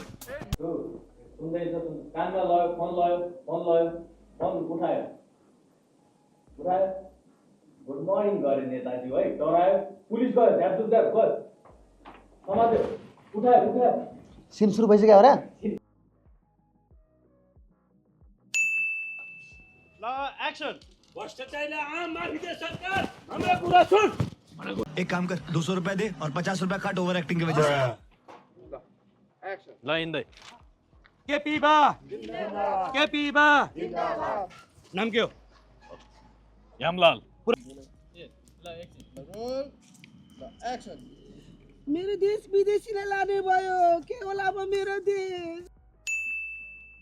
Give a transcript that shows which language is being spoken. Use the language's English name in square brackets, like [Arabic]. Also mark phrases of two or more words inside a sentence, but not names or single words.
[Nepali] सुन्दैछ कानमा लयो फोन उठायो [English] good morning [Nepali] गरे नेताजी है डरायो पुलिस गयो झ्यापझुप गयो समात्यो उठायो सिन सुरु भइसक्यो होला ल एक्सन भ्रष्टाचारीलाई आम माफी दे सरकार हाम्रो कुरा सुन [Hindi] एक काम कर 200 रुपए दे और 50 रुपए काट ओवर एक्टिंग की वजह से [Nepali] ल हिँड्दै केपी बा नाम के हो यामलाल मेरो देश विदेशीलाई लाने भयो के होला अब मेरो देश